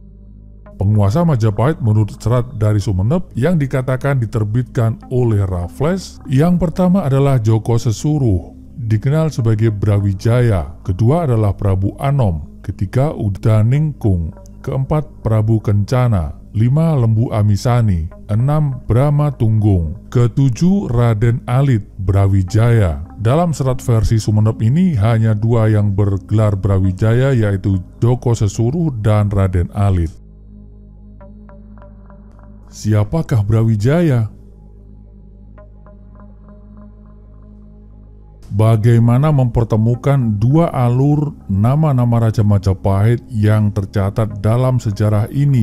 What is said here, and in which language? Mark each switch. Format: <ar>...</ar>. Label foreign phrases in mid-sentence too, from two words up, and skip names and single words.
<id>Penguasa Majapahit menurut serat dari Sumeneb yang dikatakan diterbitkan oleh Raffles, yang pertama adalah Joko Sesuruh, dikenal sebagai Brawijaya. Kedua adalah Prabu Anom. Ketiga, Udaningkung. Keempat, Prabu Kencana. 5. Lembu Amisani. 6. Brahma Tunggung. Ketujuh, Raden Alit, Brawijaya. Dalam serat versi Sumeneb ini hanya 2 yang bergelar Brawijaya, yaitu Joko Sesuruh dan Raden Alit. Siapakah Brawijaya? Bagaimana mempertemukan 2 alur nama-nama Raja Majapahit yang tercatat dalam sejarah ini?</id>